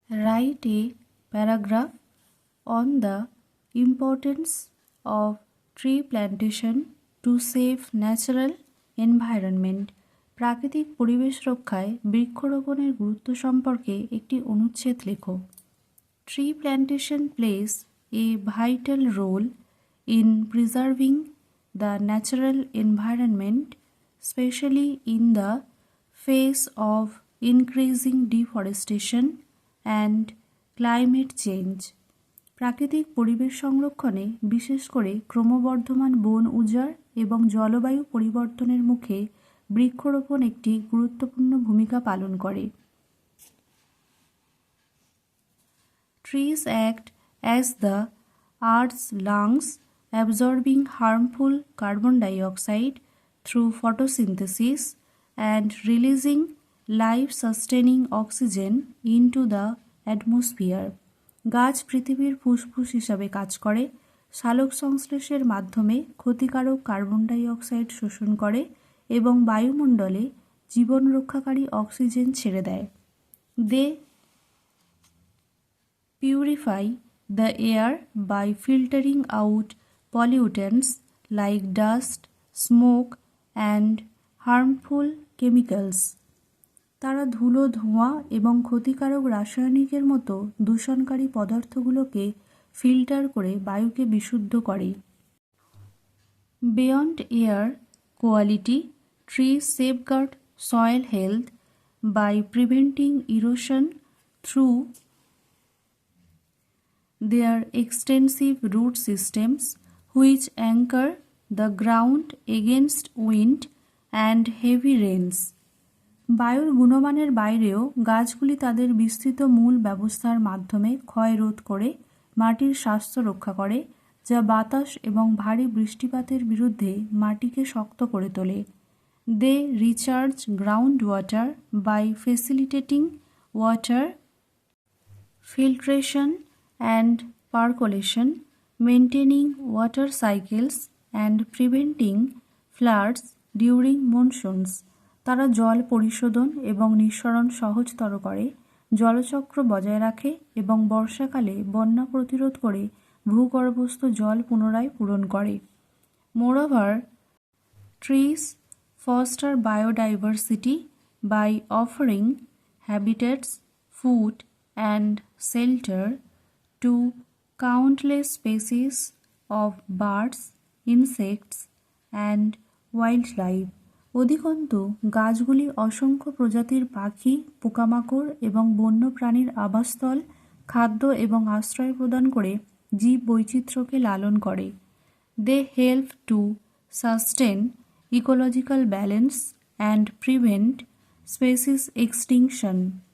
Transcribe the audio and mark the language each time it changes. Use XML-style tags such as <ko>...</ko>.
<en>write a paragraph on the importance of tree plantation to save natural environment.</en> <bn>প্রাকৃতিক পরিবেশ রক্ষায় বৃক্ষরোপণের গুরুত্ব সম্পর্কে একটি অনুচ্ছেদ লেখো।</bn> <en>Tree plantation plays a vital role in preserving the natural environment, especially in the face of increasing deforestation and climate change.</en> <bn>প্রাকৃতিক পরিবেশ সংরক্ষণে বিশেষ করে ক্রমবর্ধমান বন উজাড় এবং জলবায়ু পরিবর্তনের মুখে বৃক্ষরোপণ একটি গুরুত্বপূর্ণ ভূমিকা পালন করে।</bn> <en>Trees act as the Earth's lungs, absorbing harmful carbon dioxide through photosynthesis and releasing life-sustaining oxygen into the atmosphere.</en> <bn>গাছ পৃথিবীর ফুসফুস হিসাবে কাজ করে, সালোক সংশ্লেষের মাধ্যমে ক্ষতিকারক কার্বন ডাই অক্সাইড শোষণ করে এবং বায়ুমণ্ডলে জীবন রক্ষাকারী অক্সিজেন ছেড়ে দেয়।</bn> <en>They purify the air by filtering out pollutants like dust, smoke and harmful chemicals.</en> <bn>তারা ধুলো, ধোঁয়া এবং ক্ষতিকারক রাসায়নিকের মতো দূষণকারী পদার্থগুলোকে ফিল্টার করে বায়ুকে বিশুদ্ধ করে।</bn> <en>Beyond air quality, trees safeguard soil health by preventing erosion through their extensive root systems, which anchor the ground against wind and heavy rains.</en> <bn>বায়ুর গুণমানের বাইরেও গাছগুলি তাদের বিস্তৃত মূল ব্যবস্থার মাধ্যমে ক্ষয় রোধ করে মাটির স্বাস্থ্য রক্ষা করে, যা বাতাস এবং ভারী বৃষ্টিপাতের বিরুদ্ধে মাটিকে শক্ত করে তোলে।</bn> <en>They recharge ground water by facilitating water filtration and percolation, maintaining water cycles and preventing floods during monsoons.</en> <bn>তারা জল পরিশোধন এবং নিঃসরণ সহজতর করে, জলচক্র বজায় রাখে এবং বর্ষাকালে বন্যা প্রতিরোধ করে ভূগর্ভস্থ জল পুনরায় পূরণ করে।</bn> <en>Moreover, trees foster biodiversity by offering habitats, food and shelter to countless species of birds, insects and wildlife.</en> <bn>অধিকন্তু গাছগুলি অসংখ্য প্রজাতির পাখি, পোকামাকড় এবং বন্য প্রাণীর আবাসস্থল, খাদ্য এবং আশ্রয় প্রদান করে জীব বৈচিত্র্যকে লালন করে।</bn> <en>They help to sustain ecological balance and prevent species extinction.</en>